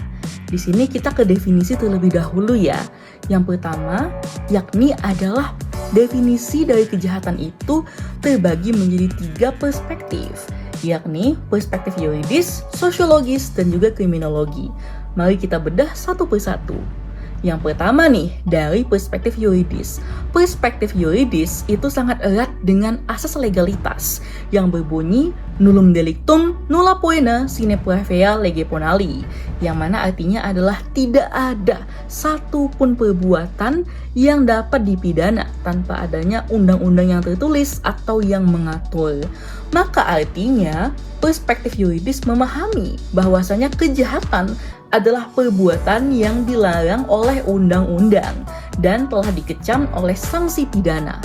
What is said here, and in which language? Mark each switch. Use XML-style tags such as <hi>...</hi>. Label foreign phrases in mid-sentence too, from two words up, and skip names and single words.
<id>Di sini kita ke definisi terlebih dahulu ya. Yang pertama, yakni adalah definisi dari kejahatan itu terbagi menjadi 3 perspektif, yakni perspektif yuridis, sosiologis, dan juga kriminologi. Mari kita bedah satu persatu. Yang pertama nih, dari perspektif yuridis. Perspektif yuridis itu sangat erat dengan asas legalitas yang berbunyi</id> <la>nullum delictum nulla poena sine pravea lege ponali,</la> <id>yang mana artinya adalah tidak ada satupun perbuatan yang dapat dipidana tanpa adanya undang-undang yang tertulis atau yang mengatur. Maka artinya perspektif yuridis memahami bahwasanya kejahatan adalah perbuatan yang dilarang oleh undang-undang dan telah dikecam oleh sanksi pidana.</id>